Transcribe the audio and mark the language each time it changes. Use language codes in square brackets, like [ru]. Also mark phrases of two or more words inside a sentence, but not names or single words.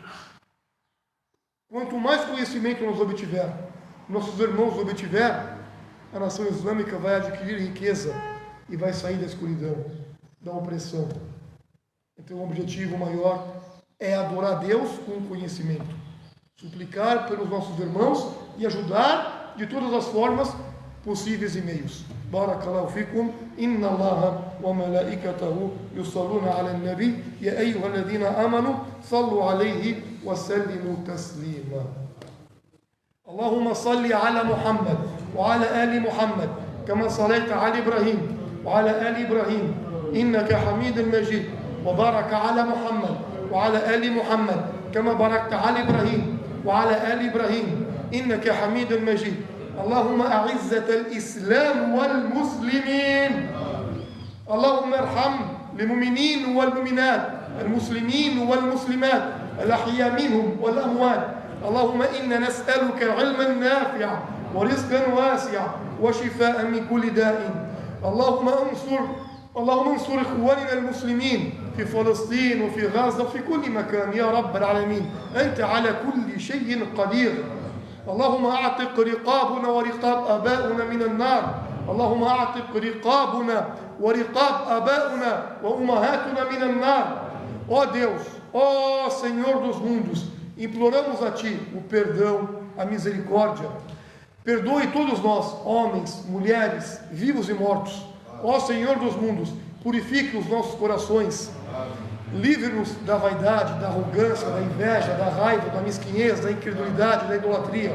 [pt] Quanto mais conhecimento nós obtiver, nossos irmãos obtiver, a nação islâmica vai adquirir riqueza e vai sair da escuridão, da opressão. Então, o objetivo maior é adorar Deus com conhecimento, suplicar pelos nossos irmãos e ajudar de todas as formas possíveis e meios. [ar] بارك الله فيكم، إن الله وملائكته يصلون على النبي، يا أيها الذين آمنوا صلوا عليه وسلموا تسليما. اللهم صل على محمد وعلى آل محمد، كما صليت على إبراهيم وعلى آل إبراهيم، إنك حميد مجيد، وبارك على محمد وعلى آل محمد، كما باركت على إبراهيم وعلى آل إبراهيم, إنك حميد مجيد. اللهم أعزة الإسلام والمسلمين اللهم ارحم المؤمنين والمؤمنات المسلمين والمسلمات الأحياء منهم والأموات اللهم إنا نسألك علما نافعا ورزقا واسعا وشفاء من كل داء اللهم انصر إخواننا المسلمين في فلسطين وفي غزة وفي كل مكان يا رب العالمين أنت على كل شيء قدير اللهم أعتق رقابنا ورقاب آبائنا من النار اللهم أعتق رقابنا ورقاب آبائنا وأمهاتنا من النار. [pt] Ó Deus, ó Senhor dos mundos, imploramos a Ti o perdão, a misericórdia. Perdoe todos nós, homens, mulheres, vivos e mortos. Ó Senhor dos mundos, purifique os nossos corações. Livre-nos da vaidade, da arrogância, da inveja, da raiva, da mesquinhez, da incredulidade, da idolatria.